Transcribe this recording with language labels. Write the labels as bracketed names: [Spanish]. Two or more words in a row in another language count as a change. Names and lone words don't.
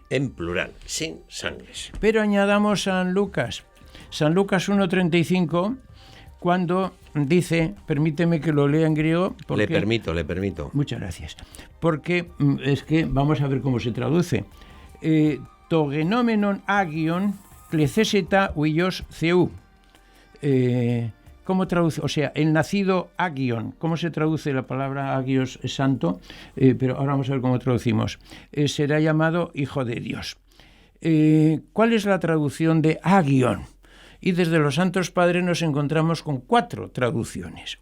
[Spanish] En plural, sin sangres. Pero añadamos San Lucas 1:35, cuando dice, permíteme que lo lea en griego. Le permito. Muchas gracias. Porque es que vamos a ver cómo se traduce. [Greek] Τὸ γεννώμενον ἅγιον κληθήσεται υἱὸς θεοῦ. [Spanish] ¿Cómo traduce? O sea, el nacido agion. ¿Cómo se traduce la palabra agios? Es santo, pero ahora vamos a ver cómo traducimos. Será llamado Hijo de Dios. ¿Cuál es la traducción de agion? Y desde los Santos Padres nos encontramos con 4 traducciones.